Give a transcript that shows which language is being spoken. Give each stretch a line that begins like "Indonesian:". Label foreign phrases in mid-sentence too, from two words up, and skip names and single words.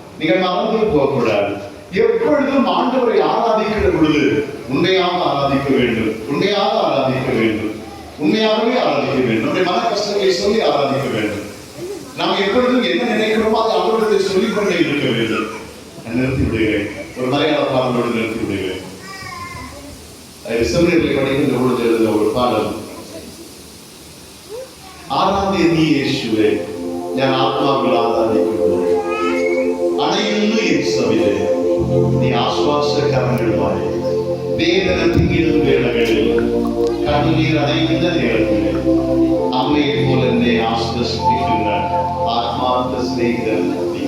Tamil: எப்பொழுதும் ஆண்டவரை ஆராதிக்கிற பொழுது உண்மையாக ஆராதிக்க வேண்டும், உண்மையாகவே ஆராதிக்க வேண்டும். நம்முடைய மன கஷ்டங்களை சொல்லி ஆராதிக்க வேண்டும். நாம் எப்பொழுதும் என்ன நினைக்கிறோமோ அதை அவர்களுடைய சொல்லிக்கொண்டே இருக்க வேண்டும். நான் நிறுத்தி விடுகிறேன். ஒரு மலையாள பாடலோடு நிறுத்தி விடுகிறேன். செமினரில் படிக்கின்ற பொழுது எழுதின ஒரு பாடல்.
Malayalam: ആരാധ്യ നീ യേശുവേ, ഞാൻ ആത്മാവിൽ ആരാധിക്കുന്നു. അണയുന്നു എൻ സവിധേ, നീ ആശ്വാസകരങ്ങളുമായി. വേദന തീരും വേളകളിൽ, കണ്ണീർ അണയുന്ന നേരത്തിൽ അമ്മയെ പോലെ എന്നെ ആശ്വസിപ്പിക്കുന്ന ആത്മാർത്ഥ സ്നേഹിതൻ നീ.